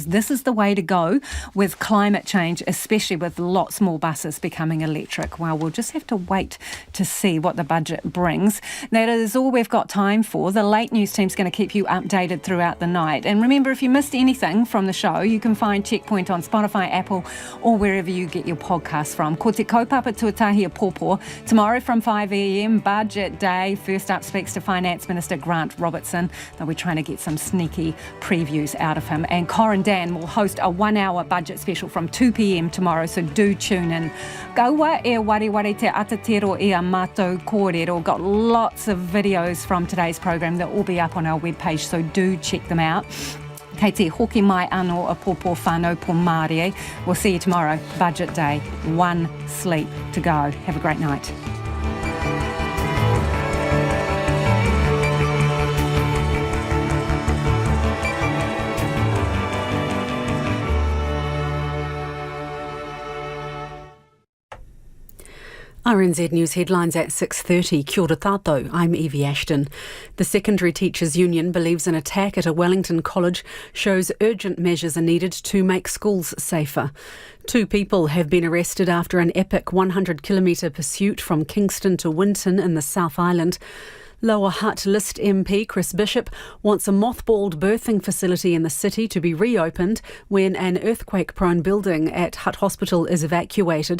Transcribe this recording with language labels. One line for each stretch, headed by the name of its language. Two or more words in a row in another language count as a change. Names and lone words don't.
English: This is the way to go with climate change, especially with lots more buses becoming electric. Well, we'll just have to wait to see what the budget brings. That is all we've got time for. The late news team's going to keep you updated throughout the night. And remember, if you missed anything from the show, you can find Checkpoint on Spotify, Apple, or wherever you get your podcast from.
Māori: Ko te kaupapa tuatahi a pōpō.
English: Tomorrow from 5 a.m, budget day. First up speaks to Finance Minister Grant Robertson. They'll be trying to get some sneaky previews out of him. And Corin Dan will host a 1-hour budget special from 2 p.m. tomorrow, so do tune in.
Māori: Kaua e wari te Aotearoa e a mātou kōrero.
English: Got lots of videos from today's program that will be up on our webpage, so do check them out.
Māori: Kei te hoki mai anō a pōpō whānau pō Mārie.
English: We'll see you tomorrow, budget day. 1 sleep to go. Have a great night. RNZ News headlines at 6:30.
Māori: Kia ora tātou,
English: I'm Evie Ashton. The Secondary Teachers Union believes an attack at a Wellington college shows urgent measures are needed to make schools safer. 2 people have been arrested after an epic 100-kilometre pursuit from Kingston to Winton in the South Island. Lower Hutt List MP Chris Bishop wants a mothballed birthing facility in the city to be reopened when an earthquake-prone building at Hutt Hospital is evacuated.